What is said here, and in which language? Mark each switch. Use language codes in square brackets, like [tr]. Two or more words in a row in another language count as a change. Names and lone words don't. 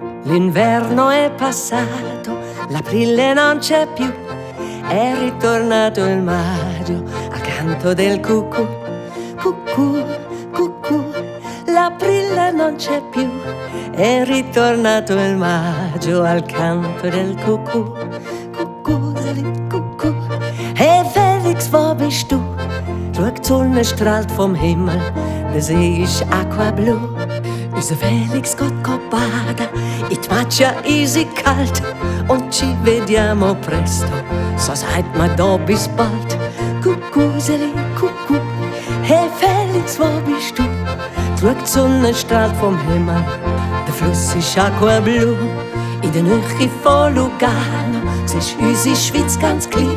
[it] L'inverno è passato, l'aprile non c'è più, è ritornato il maggio al canto del cucù. Cucù, cucù, l'aprile non c'è più, è ritornato il maggio al canto del Kuckuck. [de] Kuckuck, Kuckuck. Hey Felix, wo bist du? Schau, die Sonne strahlt vom Himmel, der See ist aquablu. Unser Felix geht baden, in die Macchia easy kalt und [it] ci vediamo presto, [de] so sagt man da bis bald. Kuckuseli, Kuckuck. Hey Felix, wo bist du? Schau, die Sonne strahlt vom Himmel, der Fluss ist aquablu. In der Nähe von Lugano siehst unsere Schweiz ganz klein.